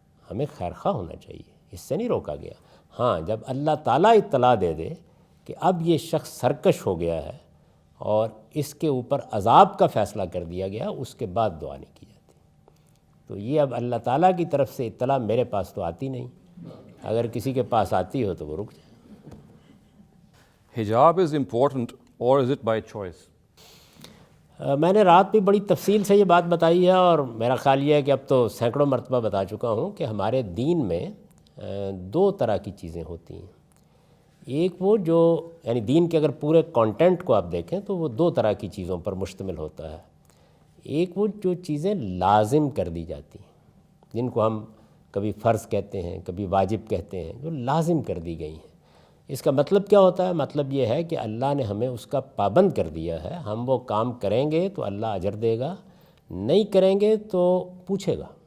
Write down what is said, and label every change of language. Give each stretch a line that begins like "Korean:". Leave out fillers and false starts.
Urdu: ہمیں خیر خواہ ہونا چاہیے، اس سے نہیں روکا گیا۔ ہاں، جب اللہ تعالیٰ اطلاع دے دے کہ اب یہ شخص سرکش ہو گیا ہے اور اس کے اوپر عذاب کا فیصلہ کر دیا گیا، اس کے بعد دعا نہیں کی جاتی۔ تو یہ اب اللہ تعالیٰ کی طرف سے اطلاع میرے پاس تو آتی نہیں، اگر کسی کے پاس آتی ہو تو وہ رک جائے۔
English: Hijab is important or is it by choice?
Urdu: میں نے رات بھی بڑی تفصیل سے یہ بات بتائی ہے، اور میرا خیال یہ ہے کہ اب تو سینکڑوں مرتبہ بتا چکا ہوں کہ ہمارے دین میں دو طرح کی چیزیں ہوتی ہیں۔ ایک وہ جو یعنی دین کے اگر پورے کانٹینٹ کو آپ دیکھیں تو وہ دو طرح کی چیزوں پر مشتمل ہوتا ہے۔ ایک وہ جو چیزیں لازم کر دی جاتی ہیں، جن کو ہم کبھی فرض کہتے ہیں، کبھی واجب کہتے ہیں، جو لازم کر دی گئی ہیں۔ اس کا مطلب کیا ہوتا ہے؟ مطلب یہ ہے کہ اللہ نے ہمیں اس کا پابند کر دیا ہے، ہم وہ کام کریں گے تو اللہ اجر دے گا، نہیں کریں گے تو پوچھے گا